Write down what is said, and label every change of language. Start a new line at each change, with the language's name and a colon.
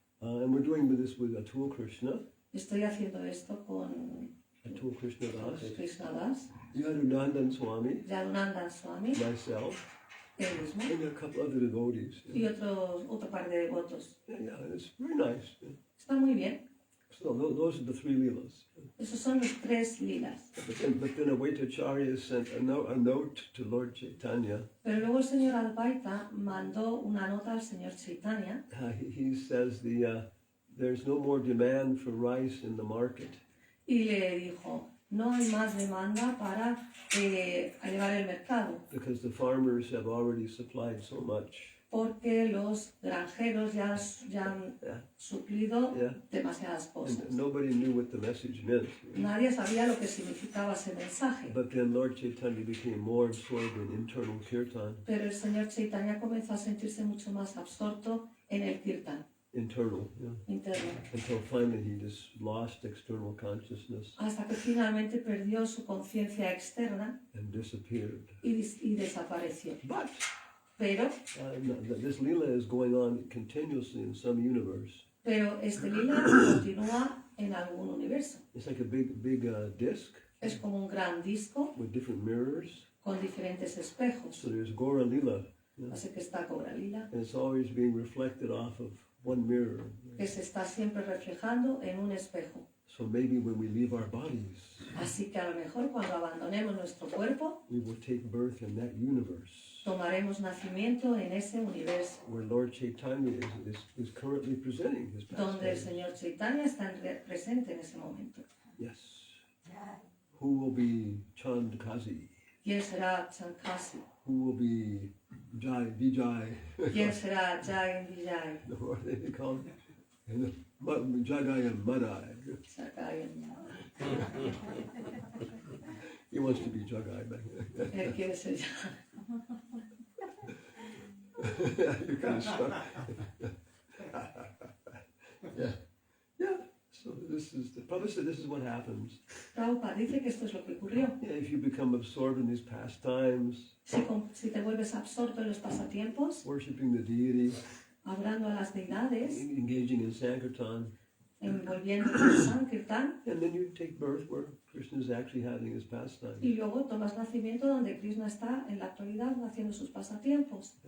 English: And we're doing this with Atul Krishna.
Spanish: Estoy haciendo esto con
English: Atul Krishna Das,
Spanish: Krishna Das,
English: Yadunandan Swami,
Spanish: Yadunandan Swami,
English: myself,
Spanish: él mismo,
English: and a couple other devotees.
Spanish: y otro par de devotos.
English: Yeah, it's very nice.
Spanish: Está muy bien.
English: So those are the 3 leelas.
Spanish: Esos son los 3 lilas.
English: But then Advaitacharya sent a note to Lord Chaitanya.
Spanish: Pero luego el señor Advaita mandó una nota al señor Chaitanya.
English: He says there's no more demand for rice in the market.
Spanish: Y le dijo, no hay más demanda para elevar el mercado,
English: Because the farmers have already supplied so much.
Spanish: porque los granjeros ya han suplido
English: Yeah.
Spanish: demasiadas cosas.
English: And nobody knew what the message meant.
Spanish: Nadie sabía lo que significaba ese mensaje.
English: But then Lord Chaitanya became more absorbed in internal kirtan.
Spanish: Pero el señor Chaitanya comenzó a sentirse mucho más absorto en el kirtan
English: Internal,
Spanish: interno,
English: until finally he just lost external consciousness
Spanish: hasta que finalmente perdió su conciencia externa
English: and disappeared.
Spanish: y desapareció.
English: But
Spanish: Pero
English: this lila is going on continuously in some universe.
Spanish: este lila continúa en algún universo.
English: It's like a big disc
Spanish: Es como un gran disco
English: with different mirrors.
Spanish: con diferentes espejos.
English: So there's Gora Lila,
Spanish: Así que está Cobra Lila,
English: and it's always being reflected off of one mirror.
Spanish: que se está siempre reflejando en un espejo.
English: So maybe when we leave our bodies,
Spanish: Así que a lo mejor cuando abandonemos nuestro cuerpo,
English: we will take birth in that universe
Spanish: tomaremos nacimiento en ese universo
English: where Lord Chaitanya is currently presenting his
Spanish: donde el
English: pastimes.
Spanish: Señor Chaitanya está presente en ese momento.
English: Yes. Who will be Chandkazi?
Spanish: ¿Quién será Chankasi?
English: Who will be Vijay?
Spanish: ¿Quién será Jai Vijay?
English: What are they called? Jagai and Madai. Sakayan. He wants to be Jagai back there.
Spanish: Él quiere ser
English: You can start. Yeah. Yeah. So this is the Prabhupada said this is what happens.
Spanish: Prabhupada dice que esto es lo que ocurrió.
English: Yeah, if you become absorbed in these pastimes,
Spanish: Si te vuelves absorto en los pasatiempos,
English: worshiping the deity,
Spanish: hablando a las deidades,
English: engaging in Sankirtan,
Spanish: envolviéndote en Sankirtan,
English: and then you take birth where Krishna is actually having his pastimes.
Spanish: y luego tomas nacimiento donde Krishna está en la actualidad haciendo sus pasatiempos.